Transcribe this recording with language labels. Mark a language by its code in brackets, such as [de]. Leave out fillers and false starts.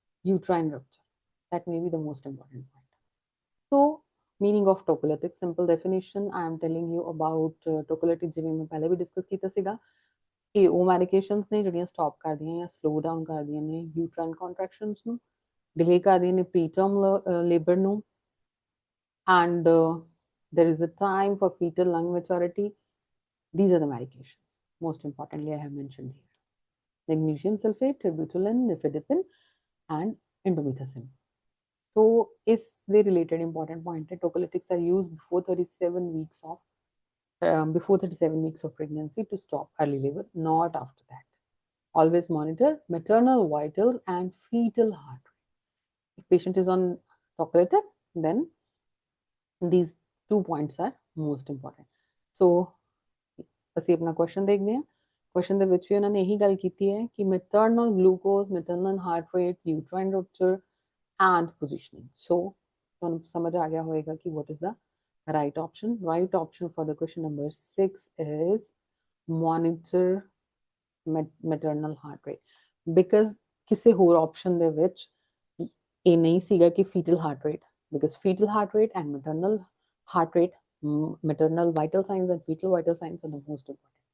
[en] Uterine rupture, that may be the most important point. So meaning of tocolytic, simple definition I am telling you about tocolytic [pa] ਜਿਵੇਂ ਮੈਂ ਪਹਿਲੇ ਵੀ discuss ਕੀਤਾ ਸੀਗਾ ਇਹ ਉਹ medications ਨੇ ਜਿਹੜੀਆਂ ਸਟਾਪ ਕਰਦੀਆਂ ਜਾਂ ਸਲੋ ਡਾਊਨ ਕਰਦੀਆਂ ਨੇ ਯੂਟਰਾਈਨ ਕੰਟਰੈਕਸ਼ਨਸ ਨੂੰ ਡਿਲੇ ਕਰਦੀਆਂ ਨੇ ਪ੍ਰੀਟਰਮ ਲੇਬਰ ਨੂੰ [en] and there is a time for fetal lung maturity. These are the medications. Most importantly, I have mentioned here. Magnesium sulfate, terbutaline, nifedipine, and indomethacin. So, is the related important point that tocolytics are used before 37 weeks of before 37 weeks of pregnancy to stop early labor, not after that. Always monitor maternal vitals and fetal heart rate. If patient is on tocilizumab, then these 2 points are most important. [pa] So ਅਸੀਂ ਆਪਣਾ question ਦੇਖਦੇ ਹਾਂ। Question ਦੇ ਵਿੱਚ ਵੀ ਉਹਨਾਂ ਨੇ ਇਹੀ ਗੱਲ ਕੀਤੀ ਹੈ ਕਿ maternal glucose, maternal heart rate, ਯੂਟਰਾਈਨ ਰupture and positioning. So ਤੁਹਾਨੂੰ ਸਮਝ ਆ ਗਿਆ ਹੋਵੇਗਾ ਕਿ [en] what is the right option. Right option for the question number 6 is monitor maternal heart rate, because [pa] ਕਿਸੇ ਹੋਰ ਆਪਸ਼ਨ ਦੇ ਵਿੱਚ ਇਹ ਨਹੀਂ ਸੀਗਾ ਕਿ [en] fetal heart rate, because fetal heart rate and maternal heart rate, maternal vital signs and fetal vital signs are the most important.